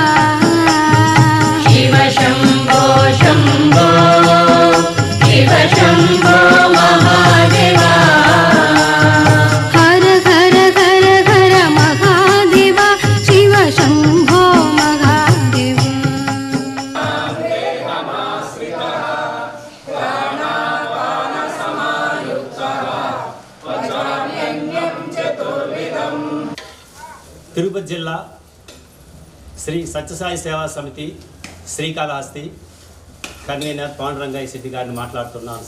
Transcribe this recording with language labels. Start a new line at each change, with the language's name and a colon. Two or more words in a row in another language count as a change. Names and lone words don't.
Sanskrit: शिव शंभो शंभो शिव शंभो महादेवा हर हर हर हर महादेवा शिव शंभो महादेवा
Telugu: తిరుపతి జిల్లా శ్రీ సత్యసాయి సేవా సమితి శ్రీకాళహస్తి కన్వీనర్ పాండురంగయ్య శెట్టి గారిని మాట్లాడుతున్నాను.